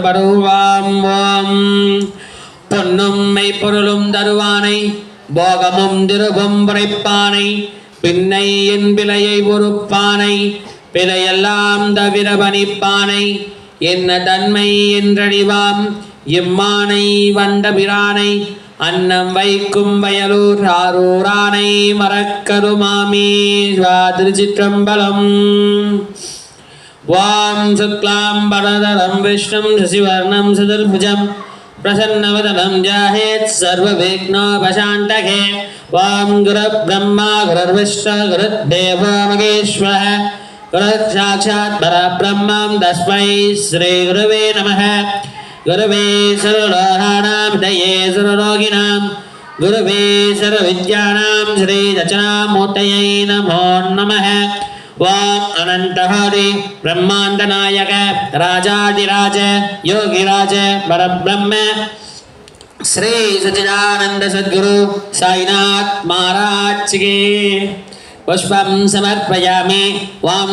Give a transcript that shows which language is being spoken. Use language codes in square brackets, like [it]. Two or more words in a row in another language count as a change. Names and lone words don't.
[ta] பருவாம் ஓம் பொன்னும் மெய்ப்பொருளும் தருவானை போகமும் திருபும் படைப்பானை பின்னை என் பிழையை பொறுப்பானை பிழையெல்லாம் தவிர பணிப்பானை என்ன தன்மை என்றடிவாம் எம்மானை வந்த பிரானை அன்னம் வைக்கும் வயலூர் ஆரூரானை மறக்கருமாமி திருச்சிற்றம்பலம் [sa] वाम् शुक्लाम् बरधरं विष्णुं शशिवर्णं चतुर्भुजम् प्रसन्नवदनं जाहेत् सर्वविघ्नोपशान्तके वां गुरुर्ब्रह्मा गुरुर्विष्णु गुरुर्देवो महेश्वरः गुरुसाक्षात् परब्रह्मं तस्मै श्रीगुरवे नमः गुरवे सर्वलोकानां दये सर्वरोगिणां गुरवे सर्वविद्यानां श्रीदक्षिणामूर्तये नमो नमः वाम अनंतहरि ब्रह्मांड नायक राजाधिराज योगिराज परब्रह्म श्री सच्चिदानंद सद्गुरु साईनाथ महाराज के पुष्पं समर्पयामि वाम